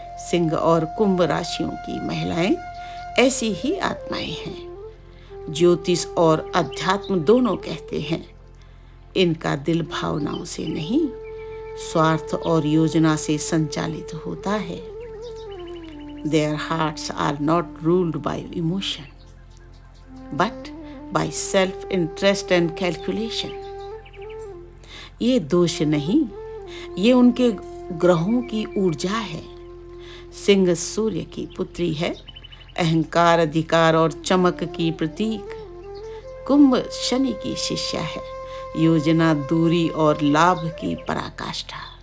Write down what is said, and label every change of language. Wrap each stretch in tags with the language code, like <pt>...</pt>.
<hi>सिंह और कुंभ राशियों की महिलाएं ऐसी ही आत्माएं हैं। ज्योतिष और अध्यात्म दोनों कहते हैं इनका दिल भावनाओं से नहीं, स्वार्थ और योजना से संचालित होता है।</hi> <en>Their hearts are not ruled by emotion, but by self-interest and calculation.</en> <hi>ये दोष नहीं, ये उनके ग्रहों की ऊर्जा है। सिंह सूर्य की पुत्री है, अहंकार, अधिकार और चमक की प्रतीक। कुंभ शनि की शिष्या है, योजना, दूरी और लाभ की पराकाष्ठा।</hi>